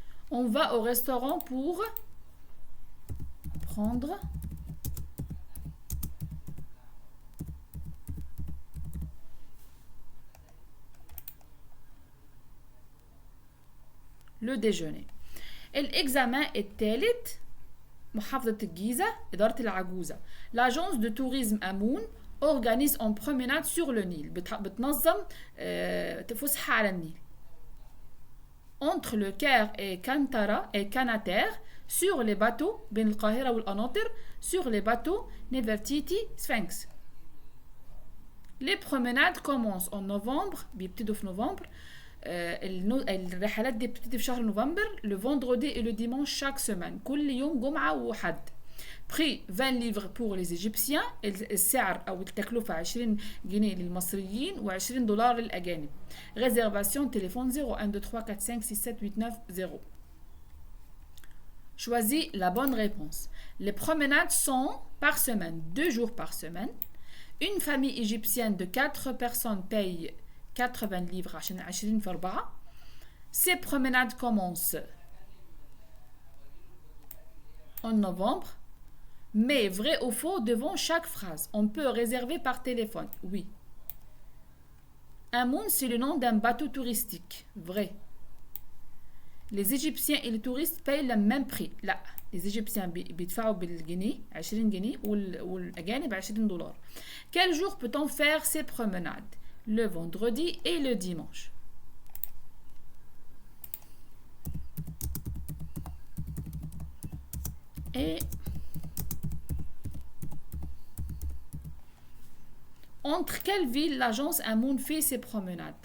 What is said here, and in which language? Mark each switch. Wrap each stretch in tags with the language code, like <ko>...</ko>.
<fr>On va au restaurant pour prendre le déjeuner.</fr> <ar>L'examen الثالث محافظة الجيزة إدارة العجوزة.</ar> <fr>L'agence de tourisme Amoun organise une promenade sur le Nil.</fr> <ar>بتنظم فسحة على النيل.</ar> <fr>Entre le Caire et Canater, sur les bateaux</fr> <ar>بين القاهرة والقناطر,</ar> <fr>sur les bateaux Nefertiti Sphinx. Les promenades commencent en novembre,</fr> <ar>بيبتدوا في نوفمبر. الرحلات دي بتبتدي في شهر نوفمبر.</ar> <fr>Le vendredi et le dimanche chaque semaine.</fr> <ar>كل يوم جمعة وحد.</ar> <fr>Prix 20 livres pour les Égyptiens.</fr> <ar>السعر أو التكلفة 20 جنيه للمصريين و20 دولار للأجانب.</ar> <fr>Réservation téléphone 0123456789. Choisis la bonne réponse. Les promenades sont par semaine, 2 jours par semaine. Une famille égyptienne de 4 personnes paye 80 livres</fr> <ar>عشان 20 في 4.</ar> <fr>Ces promenades commencent en novembre. Mais vrai ou faux devant chaque phrase. On peut réserver par téléphone. Oui. Amoun, c'est le nom d'un bateau touristique. Vrai. Les Égyptiens et les touristes payent le même prix.</fr> <ar>لا.</ar> <fr>Les Égyptiens</fr> <ar>بيدفعوا بالجنيه 20 جنيه والأجانب 20 دولار.</ar> <fr>Quel jour peut-on faire ces promenades? Le vendredi et le dimanche. Et entre quelle ville l'agence Amoun fait ses promenades?</fr>